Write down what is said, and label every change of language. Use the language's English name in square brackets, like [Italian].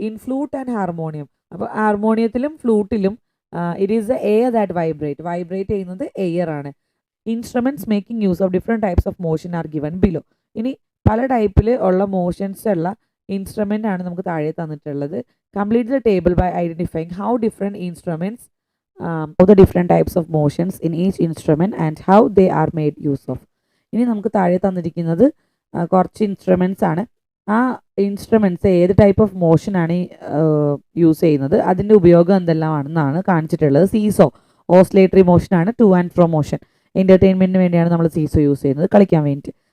[English] In flute and harmonium. [Malayalam] അപ്പോൾ ഹാർമോണിയത്തിലും ഫ്ലൂട്ടിലും [English] it is the air that vibrate [Malayalam] ചെയ്യുന്നത് air ആണ്. [English] Instruments making use of different types of motion are given below. [Malayalam] ഇനി പല ടൈപ്പിൽ ഉള്ള motions ഉള്ള ഇൻസ്ട്രുമെൻ്റ് ആണ് നമുക്ക് താഴെ തന്നിട്ടുള്ളത്. [English] Complete the table by identifying how different instruments the different types of motions in each instrument and how they are made use of. [Malayalam] ഇനി നമുക്ക് താഴെ തന്നിരിക്കുന്നത് കുറച്ച് ഇൻസ്ട്രുമെൻറ്റ്സ് ആണ്. ആ ഇൻസ്ട്രുമെൻറ്റ്സ് ഏത് ടൈപ്പ് ഓഫ് മോഷനാണ് യൂസ് ചെയ്യുന്നത്, അതിൻ്റെ ഉപയോഗം എന്തെല്ലാമാണെന്നാണ് കാണിച്ചിട്ടുള്ളത്. Seesaw ഓസ്ലേറ്ററി മോഷനാണ്. Two and fro motion എൻ്റർടൈൻമെൻറ്റിന് വേണ്ടിയാണ് നമ്മൾ സീസോ യൂസ് ചെയ്യുന്നത്, കളിക്കാൻ വേണ്ടിയിട്ട്.